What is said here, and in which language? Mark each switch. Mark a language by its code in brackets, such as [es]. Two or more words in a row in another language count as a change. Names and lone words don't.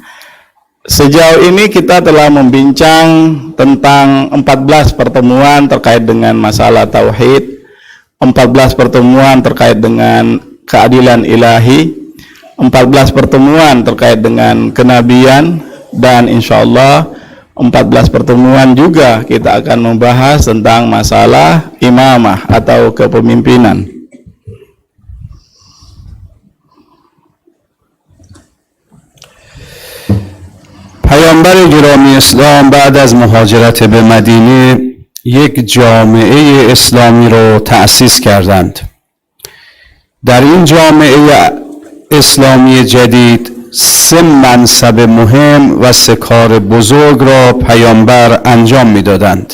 [id] Sejauh ini kita telah membincang tentang 14 pertemuan terkait dengan masalah tauhid, 14 pertemuan terkait dengan keadilan ilahi, 14 pertemuan terkait dengan kenabian, dan [ar] إن شاء الله [id] 14 pertemuan juga kita akan membahas tentang masalah imamah atau kepemimpinan. [fa] پیامبر گرامی اسلام بعد از مهاجرت به مدینه یک جامعه اسلامی رو تأسیس کردند. در این جامعه اسلامی جدید 3 منصب مهم و 3 کار بزرگ را پیامبر انجام می‌دادند.